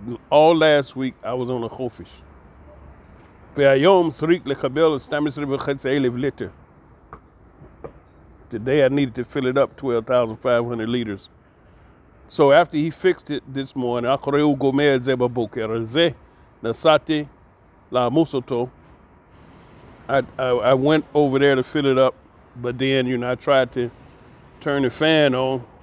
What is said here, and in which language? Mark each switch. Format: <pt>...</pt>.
<en>All last week I was on a chofish.</en> <he>והיום צריך לקבל 12,500 liter.</he> <en>Today I needed to fill it up 12,500 liters. So after he fixed it this morning,</en> <he>אחרי הוא גומר את זה בבוקר הזה, נסעתי לעמוס</he> <en>I went over there to fill it up, but then, I tried to turn the fan on.</en>